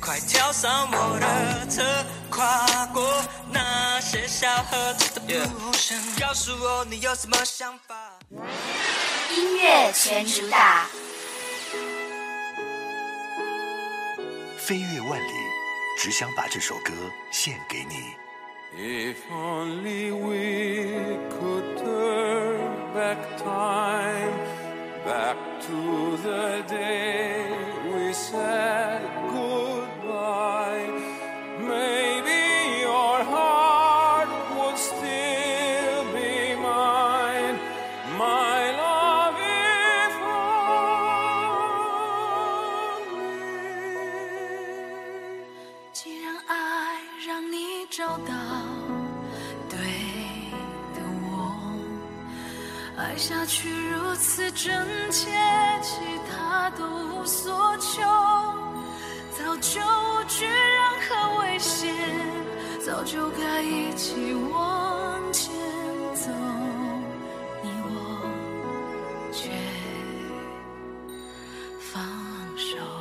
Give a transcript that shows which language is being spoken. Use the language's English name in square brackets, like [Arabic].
[Chinese] 快跳上我的车，跨过那些小河，值得不剩。告诉我你有什么想法。音乐全主打，飞越万里，只想把这首歌献给你。 [English] If only we could turn back time, back to the day we said goodbye, maybe your heart would still be mine, my love if only. [Chinese] 既然爱让你找到对的我，爱下去如此真切，其他都无所求，早就无惧任何危险，早就该一起往前走，你我却放手。